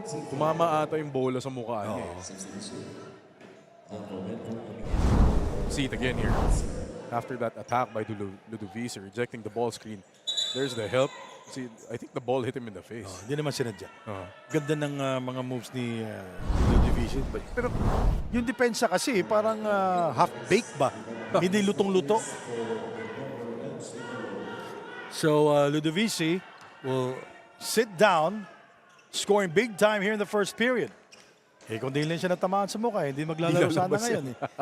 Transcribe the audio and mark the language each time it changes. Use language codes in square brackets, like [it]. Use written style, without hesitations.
[tl] Tumama ata yung bola sa mukha niya. [en] See it again here. After that attack by Ludovisi, rejecting the ball screen, there's the help. See, I think the ball hit him in the face. [tl] Hindi naman sinadya. Uh-huh. Ganda ng mga moves ni Ludovisi. Pero yung depensa kasi parang half-baked ba? Hindi lutong-luto. [en] So Ludovisi will sit down, scoring big time here in the first period. [tl] Eh kung di lang siya natamaan sa mukha, hindi maglalaro sana ngayon.